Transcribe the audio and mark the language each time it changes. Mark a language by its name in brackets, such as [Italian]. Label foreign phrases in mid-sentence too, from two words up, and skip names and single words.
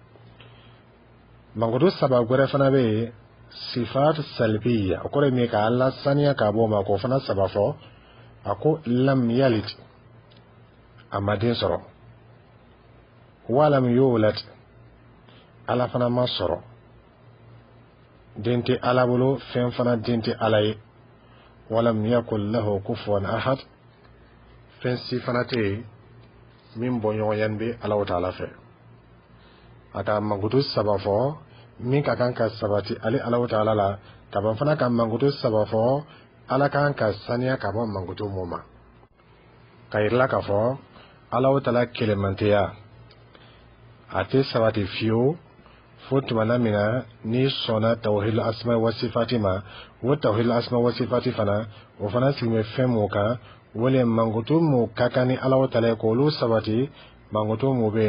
[Bambara] mankutu saba wɛrɛ fana bɛ yen [Arabic] صفات سلبية [Bambara] o kɔrɔ ye min ka Ala saniya ka bɔ o ma k'o fana saba fɔ a ko [Arabic] لم يلد [Bambara] a ma den sɔrɔ [Arabic] ولم يولد [Bambara] Ala fana ma sɔrɔ den tɛ Ala bolo fɛn fana den tɛ Ala ye [Arabic] ولم يكن له كفوا أحد [Bambara] fɛn si fana tɛ yen min bɔɲɔgɔnyani bɛ Alahu Taala fɛ a ka mankutu saba fɔ min ka kan ka sabati ale Alahu Taala la ka ban fana ka mankutu saba fɔ Ala kan ka saniya ka bɔ mankutu mun ma ka yirala k'a fɔ Alahu Taala kelemantiya a tɛ sabati fiyewu fo tumana min na ni sɔnna [Arabic] توحيد الأسماء والصفات [Bambara] ma o [Arabic] توحيد الأسماء والصفات [Bambara] fana o fana sigi bɛ fɛn mun kan wale mankutu mun ka kan ni Alahu Taala ye k'olu sabati mankutu mun bɛ